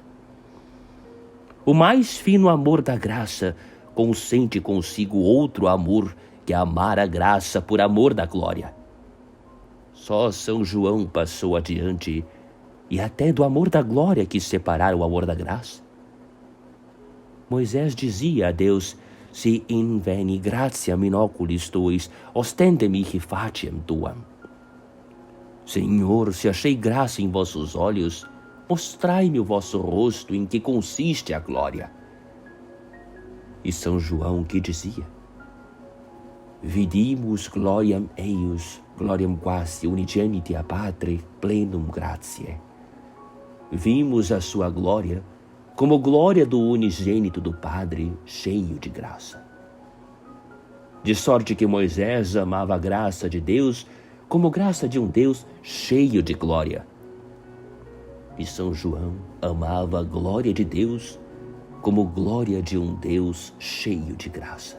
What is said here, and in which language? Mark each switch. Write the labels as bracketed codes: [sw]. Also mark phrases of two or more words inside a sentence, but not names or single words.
[pt] O mais fino amor da graça consente consigo outro amor, que é amar a graça por amor da glória. Só São João passou adiante, e até do amor da glória quis separar o amor da graça. Moisés dizia a Deus: [la] "Si in veni gratiam in oculis tuis, ostende mihi faciem tuam." [pt] Senhor, se achei graça em vossos olhos, mostrai-me o vosso rosto, em que consiste a glória. E São João que dizia: [la] "Vidimus gloriam eius, gloriam quasi unigeniti a Patre, plenum gratiae." [pt] Vimos a sua glória como glória do unigênito do Padre, cheio de graça. De sorte que Moisés amava a graça de Deus como graça de um Deus cheio de glória. E São João amava a glória de Deus como glória de um Deus cheio de graça.